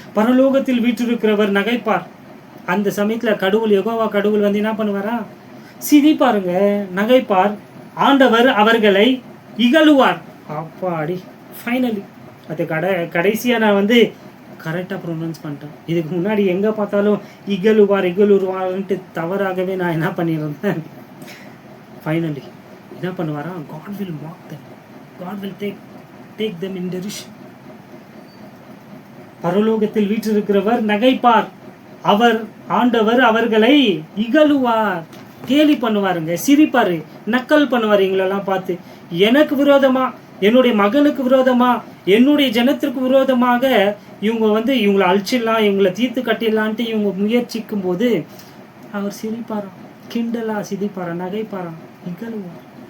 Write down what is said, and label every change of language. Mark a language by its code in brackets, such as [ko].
[ta] பரலோகத்தில் வீற்றிருக்கிறவர் நகைப்பார். அந்த சமயத்தில் கடவுள் யெகோவா கடவுள் வந்து என்ன பண்ணுவாரா, சிரிப்பாருங்க, நகைப்பார். ஆண்டவர் அவர்களை இகழுவார். அப்பாடி, ஃபைனலி அது கடைசியாக நான் வந்து கரெக்டாக ப்ரொனவுன்ஸ் பண்ணிட்டேன். இதுக்கு முன்னாடி எங்கே பார்த்தாலும் இகழுவார்ன்ட்டு தவறாகவே நான் என்ன பண்ணியிருந்தேன். [en] finally [ta] என்ன பண்ணுவாரா, [en] God will mock them, God will take them in derision. [ta] பரலோகத்தில் வீற்றிருக்கிறவர் நகைப்பார், ஆண்டவர் அவர்களை இகழுவார். கேலி பண்ணுவாருங்க, சிரிப்பாரு, நக்கல் பண்ணுவார். எங்களெல்லாம் பார்த்து எனக்கு விரோதமா, என்னுடைய மகனுக்கு விரோதமா, என்னுடைய ஜனத்திற்கு விரோதமாக இவங்க வந்து இவங்களை அழிச்சிடலாம், இவங்களை தீர்த்து கட்டிடலான்ட்டு இவங்க முயற்சிக்கும் போது அவர் சிரிப்பாராம், கிண்டலா சிரிப்பாராம், நகைப்பாராம், இகழுவார்.